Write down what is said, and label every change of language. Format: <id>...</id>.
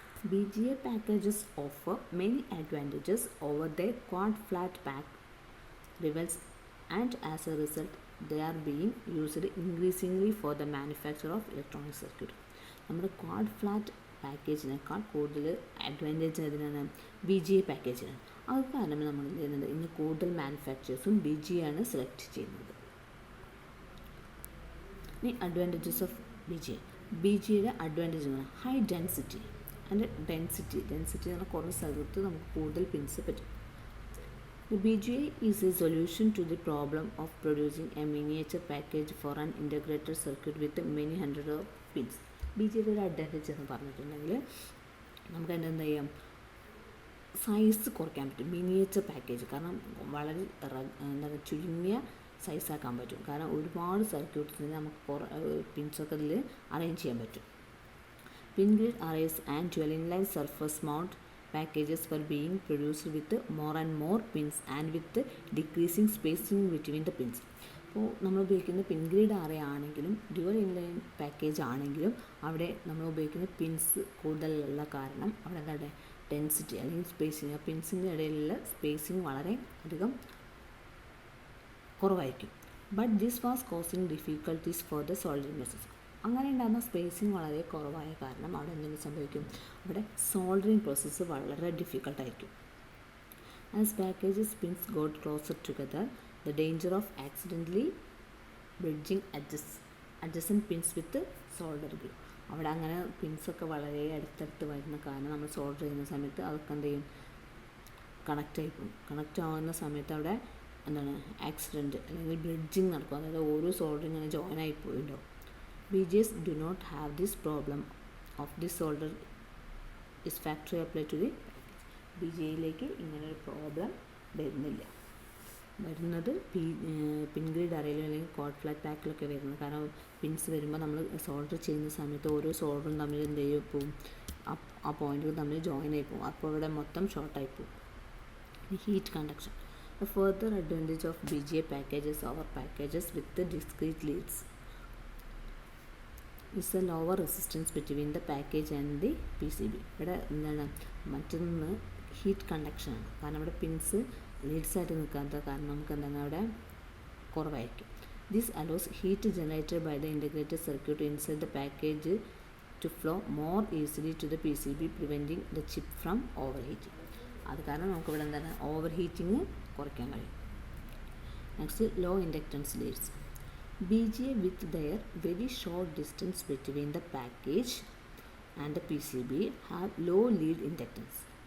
<en>BGA packages offer many advantages over their quad flat pack rivals and as a result they are being used increasingly for the manufacture of electronic circuit.</en> <ml>നമ്മുടെ quad flat പാക്കേജിനേക്കാൾ കൂടുതൽ advantage അതിനാണ് BGA പാക്കേജിനാണ്. അത് കാരണം നമ്മൾ എന്ത് ചെയ്യുന്നത്, ഇന്ന് കൂടുതൽ മാനുഫാക്ചേഴ്സും BGA ആണ് സെലക്ട് ചെയ്യുന്നത്. ഇനി അഡ്വാൻറ്റേജസ് ഓഫ് BGAയുടെ അഡ്വാൻറ്റേജ് എന്ന് പറഞ്ഞാൽ ഹൈ ഡെൻസിറ്റി ആൻഡ് ഡെൻസിറ്റി എന്ന് പറഞ്ഞാൽ കുറേ സ്ഥലത്ത് നമുക്ക് കൂടുതൽ പിൻസ് പറ്റും.</ml> <en>The BGA is a solution to the problem of producing a miniature package for an integrated circuit with many hundreds of pins.</en> <ml>BGAയുടെ ഒരു അഡ്വാൻറ്റേജ് എന്ന് പറഞ്ഞിട്ടുണ്ടെങ്കിൽ നമുക്ക് എന്താ ചെയ്യാം, സൈസ് കുറയ്ക്കാൻ പറ്റും. മിനിയേച്ചർ പാക്കേജ് കാരണം വളരെ എന്താ ചുരുങ്ങിയ സൈസാക്കാൻ പറ്റും. കാരണം ഒരുപാട് സർക്യൂട്ട്സിന് നമുക്ക് പിൻസൊക്കെ ഇതിൽ അറേഞ്ച് ചെയ്യാൻ പറ്റും.</ml> <en>Pin grid arrays and dual inline surface mount packages were being produced with more and more pins and with decreasing spacing between the pins.</en> <ml>അപ്പോൾ നമ്മൾ ഉപയോഗിക്കുന്ന പിൻ ഗ്രിഡ് array ആണെങ്കിലും ഡ്യുവൽ ഇൻലൈൻ പാക്കേജ് ആണെങ്കിലും അവിടെ നമ്മൾ ഉപയോഗിക്കുന്ന പിൻസ് കൂടുതലുള്ള കാരണം അവിടെ എന്താണ് ഡെൻസിറ്റി അല്ലെങ്കിൽ സ്പേസിങ്, ആ പിൻസിൻ്റെ ഇടയിലുള്ള സ്പേസിങ് വളരെ അധികം കുറവായിരിക്കും.</ml> <en>But this was causing difficulties for the soldering process.</en> <ml>അങ്ങനെ ഉണ്ടാകുന്ന സ്പേസിങ് വളരെ കുറവായ കാരണം അവിടെ എന്തെങ്കിലും സംഭവിക്കും, അവിടെ സോൾഡറിങ് പ്രോസസ്സ് വളരെ ഡിഫിക്കൽട്ടായിരിക്കും.</ml> <en>As packages pins got closer together the danger of accidentally bridging adjacent pins with solder glue.</en> <ml>അവിടെ അങ്ങനെ പിൻസൊക്കെ വളരെ അടുത്തടുത്ത് വരുന്ന കാരണം നമ്മൾ സോൾഡർ ചെയ്യുന്ന സമയത്ത് അതൊക്കെ എന്ത് ചെയ്യും, കണക്റ്റ് ആവുന്ന സമയത്ത് അവിടെ എന്താണ് ആക്സിഡൻറ്റ് അല്ലെങ്കിൽ ബ്രിഡ്ജിങ് നടക്കും. അതായത് ഓരോ സോൾഡർ ഇങ്ങനെ ജോയിൻ ആയി പോയിട്ടുണ്ടാവും.</ml> <en>BGAs do not have this problem of this solder is factory applied to the</en> <ml>BGAയിലേക്ക് ഇങ്ങനൊരു പ്രോബ്ലം വരുന്നത് പിൻ ഗ്രിഡ് അറേയിലും അല്ലെങ്കിൽ കോഡ് ഫ്ലാറ്റ് പാക്കിലൊക്കെ വരുന്നത്. കാരണം പിൻസ് വരുമ്പോൾ നമ്മൾ സോൾഡർ ചെയ്യുന്ന സമയത്ത് ഓരോ സോൾഡറും തമ്മിൽ എന്ത് ചെയ്യും പോവും, ആ പോയിൻറ്റുകൾ തമ്മിൽ ജോയിൻ ആയി പോകും. അപ്പോൾ ഇവിടെ മൊത്തം ഷോർട്ടായി പോകും. Heat conduction.</ml> <en>The further advantage of BGA packages over packages with the discrete leads is a lower resistance between the package and the PCB.</en> <ml>ഇവിടെ എന്താണ് മറ്റൊന്ന് ഹീറ്റ് കണ്ടക്ഷനാണ്. കാരണം ഇവിടെ പിൻസ് ലീഡ്സായിട്ട് നിൽക്കാത്ത കാരണം നമുക്ക് എന്താണ് അവിടെ കുറവായിരിക്കും.</ml> <en>This allows heat generated by the integrated circuit inside the package to flow more easily to the PCB, preventing the chip from overheating.</en> <ml>അത് കാരണം നമുക്ക് ഇവിടെ എന്താണ് ഓവർ ഹീറ്റിംഗ് കുറയ്ക്കാൻ കഴിയും.</ml> <en>Next low inductance leads. BGA with their very short distance between the package and the PCB have low lead inductance.</en>